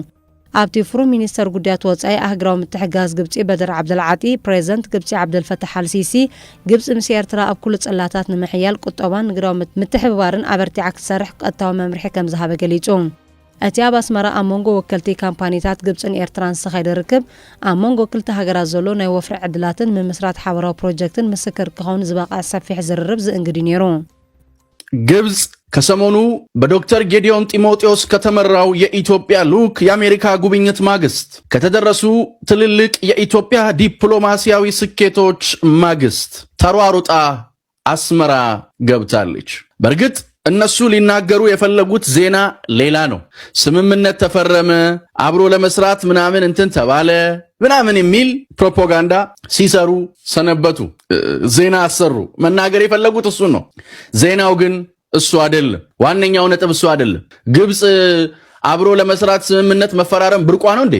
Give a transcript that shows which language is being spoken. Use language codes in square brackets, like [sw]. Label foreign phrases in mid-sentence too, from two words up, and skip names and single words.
[ti] ኣብቲ ፍሩም ሚኒስትር ጉዳያት ወፃኢ ኣህግራዊ ምትሕጋዝ ግብፂ ባድር ዓብደልዓጢ ፕሬዝደንት ግብፂ ዓብደልፈታሕ አልሲሲ ግብፂ ምስ ኤርትራ ኣብ ኩሉ ጸላታት ንምሕያል ቁጠባን ንግዳዊ ምትሕብባርን ኣበርቲዓ ክትሰርሕ ቀጥታዊ መምርሒ ከም ዝሃበ ገሊጹ እቲ ኣብ ኣስመራ ኣብ መንጎ ወከልቲ ካምፓኒታት ግብፅን ኤርትራን ዝተኻየደ ርክብ ኣብ መንጎ ክልተ ሃገራት ዘሎ ናይ ወፍሪ ዕድላትን ምምስራት ሓበራዊ ፕሮጀክትን ምስክር ክኸውን ዝበቃዕ ሰፊሕ ዝርርብ ዝእንግዲ ነይሩ [am] ግብፅ ከሰሞኑ በዶክተር ጌዲዮን ጢሞቴዎስ ከተመራው የኢትዮጵያ ልዑክ የአሜሪካ ጉብኝት ማግስት ከተደረሱ ትልልቅ የኢትዮጵያ ዲፕሎማሲያዊ ስኬቶች ማግስት ተሯሩጣ አስመራ ገብታለች። በእርግጥ እነሱ ሊናገሩ የፈለጉት ዜና ሌላ ነው። ስምምነት ተፈረመ፣ አብሮ ለመስራት ምናምን እንትን ተባለ ምናምን የሚል ፕሮፓጋንዳ ሲሰሩ ሰነበቱ። ዜና አሰሩ። መናገር የፈለጉት እሱ ነው። ዜናው ግን እሱ አይደለም። ዋነኛው ነጥብ እሱ አይደለም። ግብፅ አብሮ ለመስራት ስምምነት መፈራረም ብርቋ ነው እንዴ?